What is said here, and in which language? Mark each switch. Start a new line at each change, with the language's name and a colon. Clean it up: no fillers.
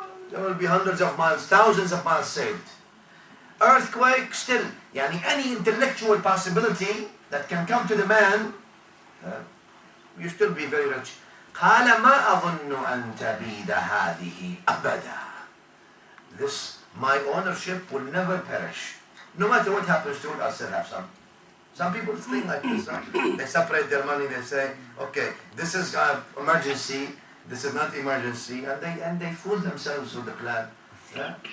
English: There will be hundreds of miles, thousands of miles saved. Earthquake, still. Any intellectual possibility that can come to the man, you still be very rich.
Arabic: قال ما أظن أن تبيد هذه أبدا.
English: This, my ownership will never perish. No matter what happens to it, I'll still have some. Some people think like this. They separate their money. They say, okay, this is emergency. This is not emergency. And they fool themselves with the plan. Yeah?